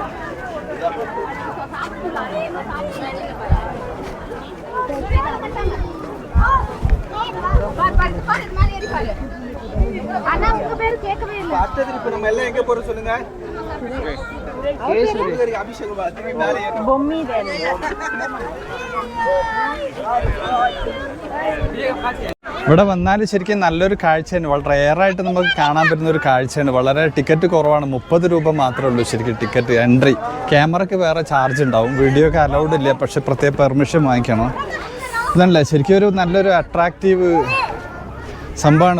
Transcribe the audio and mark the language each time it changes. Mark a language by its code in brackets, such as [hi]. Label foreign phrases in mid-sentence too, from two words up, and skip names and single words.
[ta] ஆனா உங்க பேர் கேட்கவே இல்லை. அடுத்தது இப்போ நம்ம எல்லாம் எங்க போறோம் சொல்லுங்க. கேசரி அபிஷேகம் பாத்துக்கு மேலே பொம்மி தேனே. [ml] ഇവിടെ വന്നാൽ ശരിക്കും നല്ലൊരു കാഴ്ചയാണ്. വളരെ റെയറായിട്ട് നമുക്ക് കാണാൻ പറ്റുന്ന ഒരു കാഴ്ചയാണ്. വളരെ ടിക്കറ്റ് കുറവാണ്. 30 രൂപ മാത്രമേ ഉള്ളൂ ശരിക്കും ടിക്കറ്റ് എൻട്രി. ക്യാമറയ്ക്ക് വേറെ ചാർജ് ഉണ്ടാവും. വീഡിയോക്ക് അലൗഡ് ഇല്ല, പക്ഷെ പ്രത്യേക പെർമിഷൻ വാങ്ങിക്കണം. ഇതല്ല ശരിക്കും ഒരു നല്ലൊരു അട്രാക്റ്റീവ് സംഭവമാണ്.